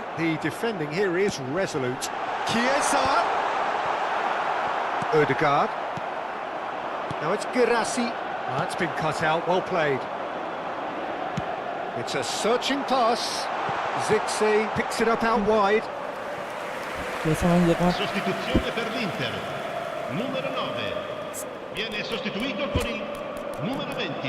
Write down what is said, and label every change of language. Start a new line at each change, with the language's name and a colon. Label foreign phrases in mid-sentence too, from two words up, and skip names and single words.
English: The defending here is resolute. Chiesa! Odegaard. Now it's Girassi. That's been cut out, well played. It's a searching pass. Zixi picks it up out wide.
Indonesian: Biasa main jelek banget.
Italian: Sostituzione per l'Inter. Numero 9. Viene sostituito con il numero 20.